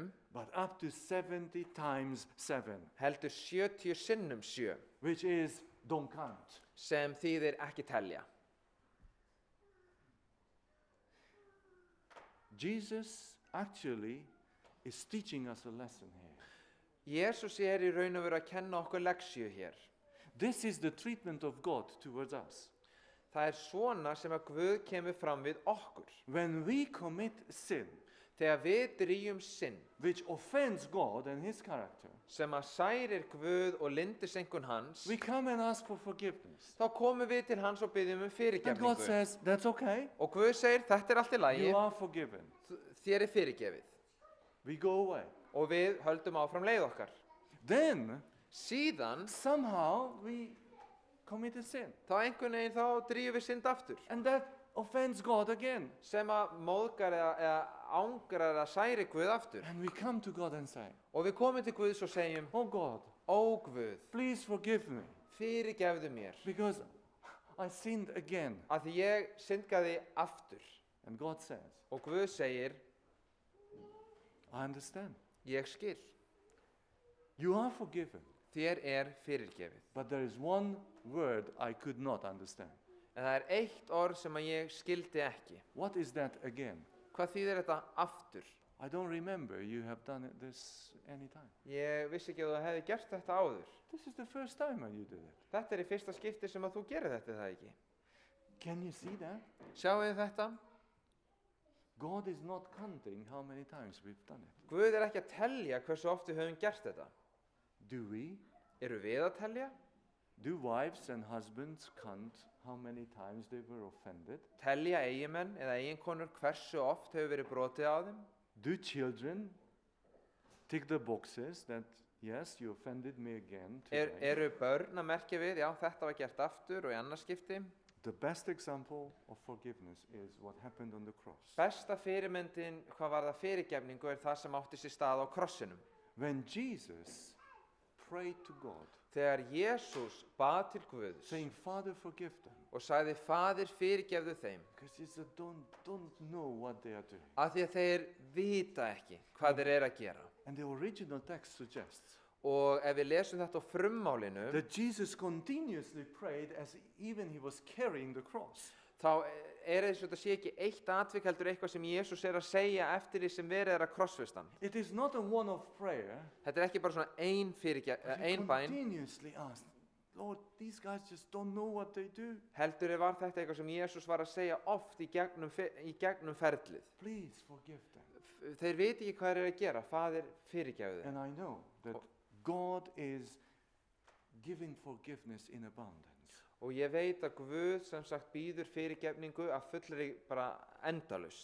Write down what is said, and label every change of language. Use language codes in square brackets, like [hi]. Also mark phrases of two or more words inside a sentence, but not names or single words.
[en] but up to 70 times 7, [is] heldur 70 sinnum 7, [en] which is don't count. [is] sem þýðir ekki telja. [en] Jesus actually is teaching us a lesson here. [is] Jesus í raun og veru að kenna okkur leksju hér. [en] This is the treatment of God towards us. [is] Það svona sem að Guð kemur fram við okkur. [en] When we commit sin, [is] Þegar við drýjum synd, [en] which offends God and His character, [is] sem að særir Guð og lyndiseinkunn hans, [en] we come and ask for forgiveness. [is] þá komum við til hans og biðjum [en] And God [is] fyrirgefningu. [en] says, that's okay. [is] Og Guð segir, þetta allt í lagi, [en] You are forgiven. [is] þér fyrirgefið. [en] We go away. [is] Og við höldum áfram leið okkar. [en] Then, [is] Síðan, [en] somehow, we commit a sin. [is] þá einhvern veginn þá drýjum við synd aftur. [en] And that offends God again. [is] Sem að móðgar eða ángrar eða særi Guð aftur. [en] And we come to God and say, [is] Og við komum til Guðs og segjum, [en] oh God, [is] ó Guð, [en] please forgive me, [is] fyrirgefðu mér, [en] because I sinned again. [is] að því ég syndgaði aftur. [en] And God says, [is] Og Guð segir, [en] I understand. [is] ég skil, [en] You are forgiven. [is] þér fyrirgefið. [en] But there is one word I could not understand. [is] En það eitt orð sem að ég skildi ekki. [en] What is that again? [is] Hvað þýðir þetta aftur? [en] I don't remember you have done this any time. [is] Ég vissi ekki að þú hefði gert þetta áður. [en] This is the first time you did it. [is] Þetta í fyrsta skipti sem að þú gerir þetta, það ekki? [en] Can you see that? [is] Sjáu þið þetta? [en] God is not counting how many times we've done it. [is] Guð ekki að telja hversu oft við höfum gert þetta. [en] Do we? [is] Eru við að telja? [en] Do wives and husbands count how many times they were offended? [is] Telja eiginmenn eða eiginkonur hversu oft hefur verið brotið á þeim? [en] Do children tick the boxes that, yes, you offended me again today? [is] Eru börn að merkja við, já, þetta var gert aftur og í annars skipti? [en] The best example of forgiveness is what happened on the cross. [is] Besta fyrirmyndin hvað var það fyrirgefningu það sem átti sér stað á krossinum. [en] When Jesus prayed to God, [is] Þegar Jesús bað til Guðs [en] saying, Father, forgive them, [is] og sagði, Faðir fyrirgefðu þeim, [en] because Jesus don't know what they are doing. [is] af því að þeir vita ekki hvað þeir að gera. [en] And the original text suggests [is] Og ef við lesum þetta á frummálinu, [en] that Jesus continuously prayed as even he was carrying the cross. [is] þá þess að þetta sé ekki eitt atvik heldur eitthvað sem Jesús að segja eftir því sem verið að krossfesta hann. [en] It is not a one-off prayer. [is] Þetta ekki bara svona ein [en] He [is] bæn, [en] continuously asked, Lord, these guys just don't know what they do. [is] heldur var þetta eitthvað sem Jesús var að segja oft í gegnum ferlið. [en] Please forgive them. [is] Þeir viti ekki hvað þeir að gera, Faðir fyrirgefðu þeim. [en] And I know that God is giving forgiveness in abundance. [is] Og ég veit að Guð sem sagt býður fyrirgefningu að fullri bara endalaust.